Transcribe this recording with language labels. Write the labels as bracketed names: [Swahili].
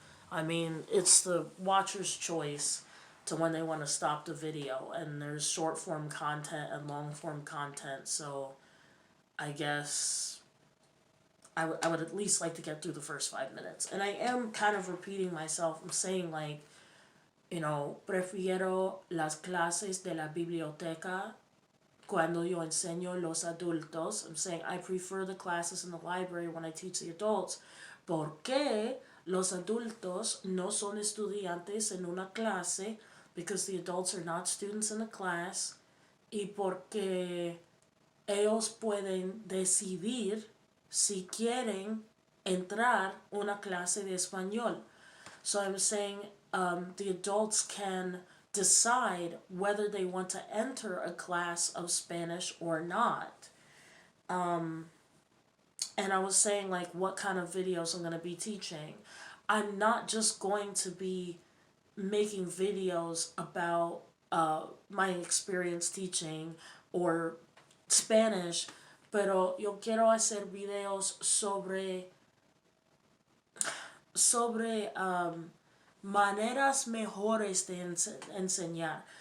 [English] I mean, it's the watcher's choice to when they want to stop the video, and there's short form content and long form content, so I guess I would at least like to get through the first 5 minutes. And I am kind of repeating myself. I'm saying, like, [Spanish] prefiero las clases de la biblioteca cuando yo enseño los adultos. [English] I'm saying I prefer the classes in the library when I teach the adults. [Spanish] Porque los adultos no son estudiantes en una clase, [English] because the adults are not students in a class, [Spanish] y porque ellos pueden decidir si quieren entrar una clase de español. [English] So I'm saying the adults can decide whether they want to enter a class of Spanish or not. And I was saying, like, what kind of videos I'm going to be teaching. I'm not just going to be making videos about my experience teaching or Spanish, [Spanish] pero yo quiero hacer videos sobre maneras mejores de enseñar.